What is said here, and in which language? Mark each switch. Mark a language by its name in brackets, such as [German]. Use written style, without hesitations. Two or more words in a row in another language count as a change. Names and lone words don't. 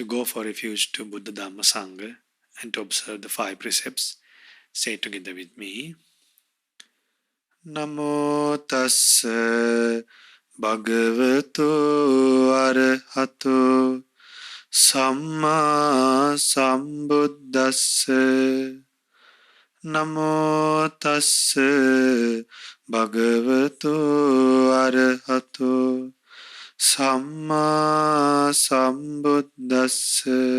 [English] for refuge to Buddha Dhamma Sangha and to observe the 5 precepts. Say it together with me. [Pali] Namo tassa bhagavato arahato samma sambuddhassa. Namo tassa bhagavato arahato samma sambuddhassa.